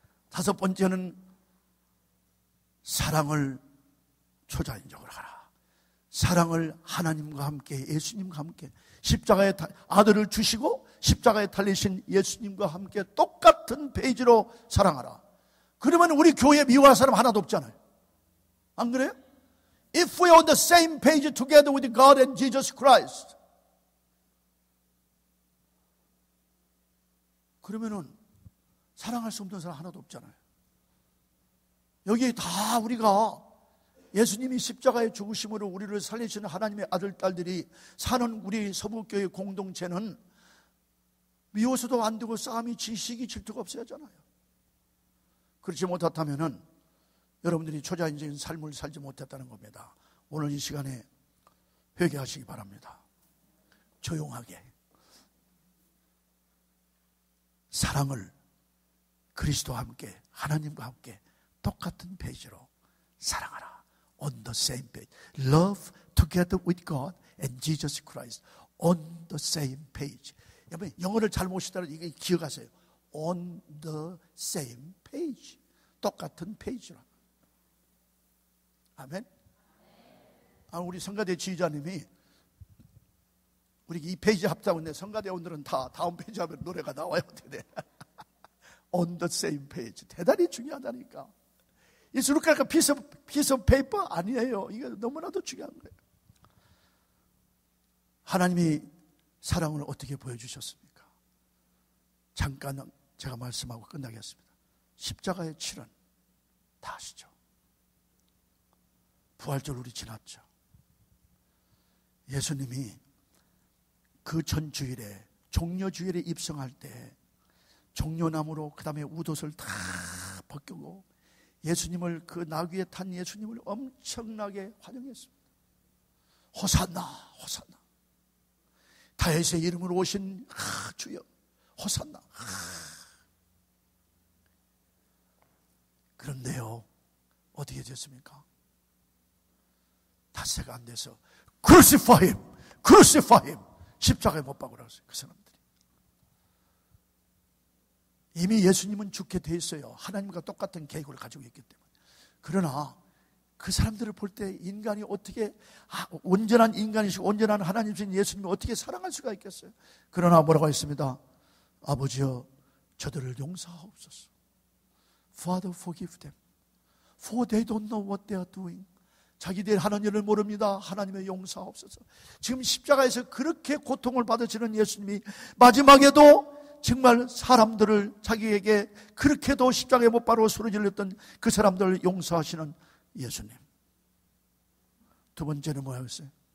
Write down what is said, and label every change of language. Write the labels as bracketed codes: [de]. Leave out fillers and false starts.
[ko] 5번째는 사랑을 초자연적으로 하라. 사랑을 하나님과 함께, 예수님과 함께, 십자가에 아들을 주시고 십자가에 달리신 예수님과 함께 똑같은 페이지로 사랑하라. 그러면 우리 교회에 미워할 사람 하나도 없잖아요. 안 그래요? [en] If we are on the same page together with God and Jesus Christ, [ko] 그러면은 사랑할 수 없는 사람 하나도 없잖아요. 여기 다 우리가 예수님이 십자가의 죽으심으로 우리를 살리시는 하나님의 아들, 딸들이 사는 우리 서북교회 공동체는 미워서도 안 되고 싸움이 지식이 질투가 없어야 하잖아요. 그렇지 못했다면은 여러분들이 초자연적인 삶을 살지 못했다는 겁니다. 오늘 이 시간에 회개하시기 바랍니다. 조용하게 사랑을 그리스도와 함께, 하나님과 함께 똑같은 페이지로 사랑하라. [en] On the same page. Love together with God and Jesus Christ. On the same page. [ko] 여러분 영어를 잘 모시더라도 이게 기억하세요. [en] On the same page. [ko] 똑같은 페이지로. 아멘. 우리 성가대 지휘자님이 우리 이 페이지 합작하고 있는데 성가대원들은 다 다음 페이지 하면 노래가 나와요. [en] On the same page. [ko] 대단히 중요하다니까. [en] It's look like a piece of paper? [ko] 아니에요. 이게 너무나도 중요한 거예요. 하나님이 사랑을 어떻게 보여주셨습니까? 잠깐 제가 말씀하고 끝나겠습니다. 십자가의 치른 다 아시죠? 부활절 우리 지났죠. 예수님이 그 전주일에 종려주일에 입성할 때 종려나무로 그 다음에 웃옷을 다 벗기고 예수님을 그 나귀에 탄 예수님을 엄청나게 환영했습니다. 호산나 호산나 다윗의 이름으로 오신 주여 호산나. 그런데요 어떻게 됐습니까? 닷새가 안 돼서 [en] Crucify him, Crucify him. [ko] 십자가에 못 박으라고 했어요. 그 사람들이 이미 예수님은 죽게 돼 있어요. 하나님과 똑같은 계획을 가지고 있기 때문에. 그러나 그 사람들을 볼 때 인간이 어떻게 온전한 인간이시고 온전한 하나님이신 예수님을 어떻게 사랑할 수가 있겠어요? 그러나 뭐라고 했습니다. 아버지여 저들을 용서하옵소서. [en] Father forgive them for they don't know what they are doing. [ko] 자기들이 하는 일을 모릅니다. 하나님의 용서하옵소서. 지금 십자가에서 그렇게 고통을 받으시는 예수님이 마지막에도 정말 사람들을 자기에게 그렇게도 십자가에 못 박고 소리 질렀던 그 사람들을 용서하시는 예수님. 두 번째는 뭐였어요?